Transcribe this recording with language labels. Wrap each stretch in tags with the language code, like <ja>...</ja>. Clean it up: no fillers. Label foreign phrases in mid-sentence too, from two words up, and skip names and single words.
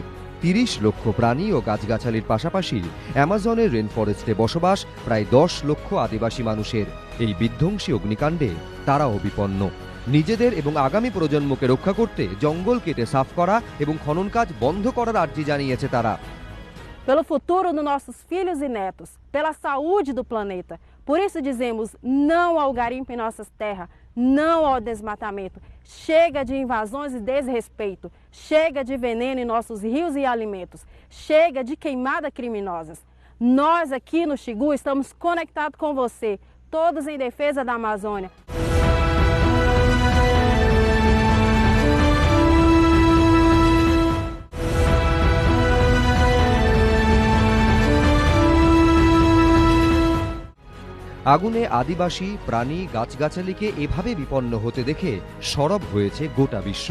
<bn>৩০ লক্ষ প্রাণী ও গাছগাছালির পাশাপাশি অ্যামাজনের</bn> <en>rain forest</en> <bn>বসবাস প্রায় ১০ লক্ষ আদিবাসী মানুষের। এই বিধ্বংসী অগ্নিকাণ্ডে তারাও বিপন্ন। নিজেদের এবং আগামী প্রজন্মকে রক্ষা করতে জঙ্গল কেটে সাফ করা এবং খনন কাজ বন্ধ করার আর্জি জানিয়েছে তারা।</bn> <pt>Pelo futuro dos nossos filhos e netos, pela saúde do planeta. Por isso dizemos não ao garimpo em nossas terras, não ao desmatamento. Chega de invasões e desrespeito. Chega de veneno em nossos rios e alimentos. Chega de queimada criminosas. Nós aqui no Xigu estamos conectados com você, todos em defesa da Amazônia.</pt> <bn>আগুনে আদিবাসী প্রাণী গাছগাছালিকে এভাবে বিপন্ন হতে দেখে সরব হয়েছে গোটা বিশ্ব।</bn>